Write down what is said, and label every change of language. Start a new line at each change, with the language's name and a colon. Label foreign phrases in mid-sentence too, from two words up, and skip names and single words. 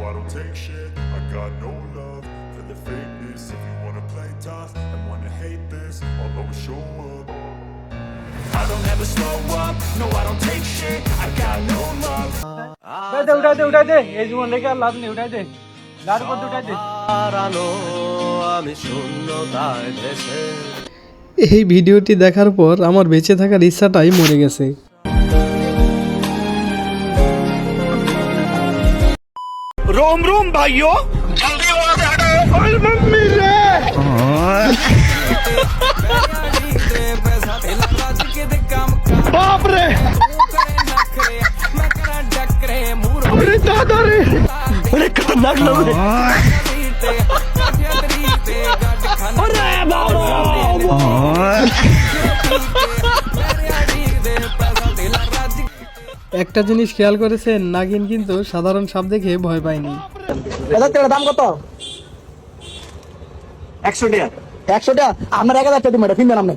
Bangla: উঠাই দে, এই জীবন লেগে আর লাভ নেই, উঠাই দে, গাড়ির মধ্যে উঠাই দে। আমি শূন্যতায় ভেসে। এই ভিডিওটি দেখার পর আমার বেঁচে থাকার ইচ্ছাটাই মরে গেছে।
Hindi: रोम रोम भाइयों, जल्दी वहां से हटो। ओए मम्मी रे, बाप रे, अरे दादा रे, अरे खतरनाक लोग हैं। अरे बाबा,
Bangla: একটা জিনিস খেয়াল করেছেন, নাগিন কিন্তু সাধারণ সাপ দেখে ভয় পায়নি। দাম কত? 100 টাকা। 100 টাকা? আমার 1000 টাকা দিন, কিনবেন আপনি?